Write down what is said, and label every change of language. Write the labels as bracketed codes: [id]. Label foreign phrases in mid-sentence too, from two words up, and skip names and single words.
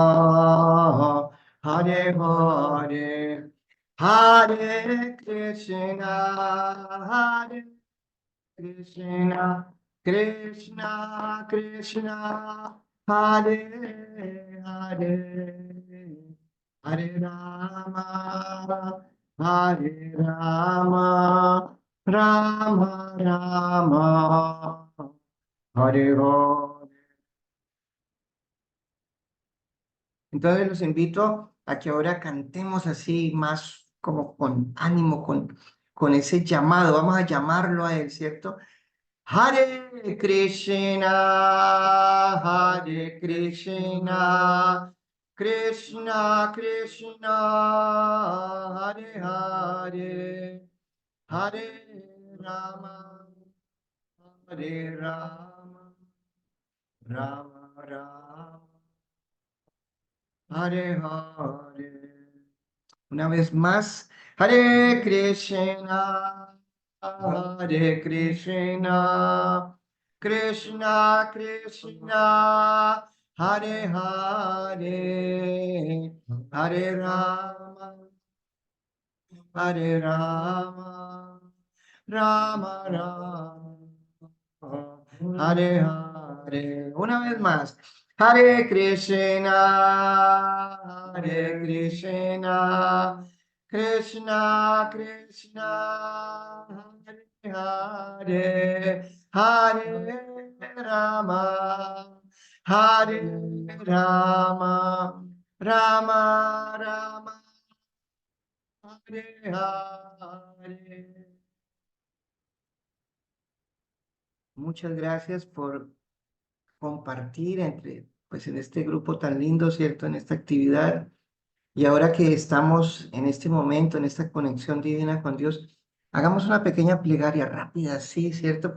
[sa] Hare Hare, Hare Krishna, Hare Krishna, Krishna Krishna, Hare Hare, Hare Rama, Hare Rama, Rama Rama, Hare Hare. [es] Entonces los invito a que ahora cantemos así más como con ánimo, con ese llamado. Vamos a llamarlo a Él, ¿cierto? [sa] Hare Krishna, Hare Krishna, Krishna Krishna, Hare Hare, Hare Rama, Hare Rama, Rama Rama, Hare Hare. [es] Una vez más, [sa] Hare Krishna, Hare Krishna, Krishna Krishna, Hare Hare, Hare Rama, Hare Rama, Rama Rama, Hare Hare. [es] Una vez más. [sa] Hare Krishna, Hare Krishna, Krishna Krishna, Hare Hare, Hare Rama, Hare Rama, Rama Rama, Hare Hare. [es] Muchas gracias por compartir pues en este grupo tan lindo, ¿cierto? En esta actividad. Y ahora que estamos en este momento, en esta conexión divina con Dios, hagamos una pequeña plegaria rápida, sí, ¿cierto?